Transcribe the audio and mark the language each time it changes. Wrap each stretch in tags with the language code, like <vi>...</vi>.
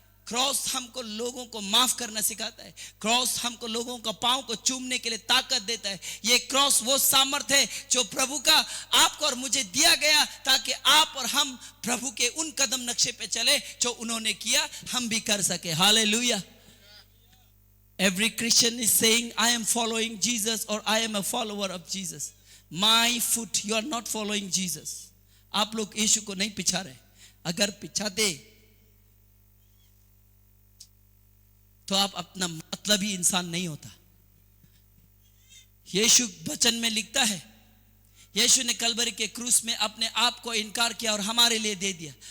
<hi>Cross हमको लोगों को माफ करना सिखाता है। क्रॉस हमको लोगों का पांव को चूमने के लिए ताकत देता है। ये क्रॉस वो सामर्थ्य है जो प्रभु का आपको और मुझे दिया गया, ताकि आप और हम प्रभु के उन कदम नक्शे पे चले जो उन्होंने किया, हम भी कर सके। Hallelujah.</hi> <en>Every Christian is saying, I am following Jesus or I am a follower of Jesus. My foot, you are not following Jesus.</en> <hi>आप लोग यीशु को नहीं पिछा रहे। अगर पिछाते तो आप अपना मतलबी इंसान नहीं होता। यीशु वचन में लिखता है, यीशु ने कलवरी के क्रूस में अपने आप को इनकार किया और हमारे लिए दे दिया।</hi>